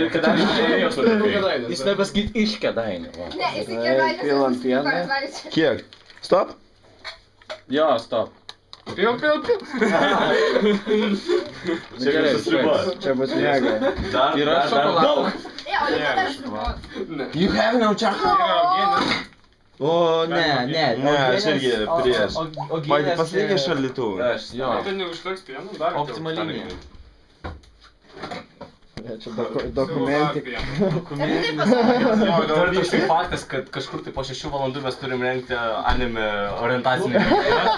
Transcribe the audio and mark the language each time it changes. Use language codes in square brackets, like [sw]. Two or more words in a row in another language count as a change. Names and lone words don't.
[lt] Jis nepasakyt iš Kėdainių. Ne, jisai kėdainis. Pilam pieną. Kiek? Stop? Jo, stop. Pil. Čia gerai, susiribos. Čia bus mėga. Yra šokoladas. O ne, dar šrubos. [en] You have no chocolate. [lt] O, ne. Ne, aš irgi prieš. Pasiliekė šaldytuvą. Jo. Tai neužteks pieno, dar. Optimalinė. Čia dokumentika. Dar toksai faktas, kad kažkur tai po 6 valandų mes turim rengti anime orientacinį video.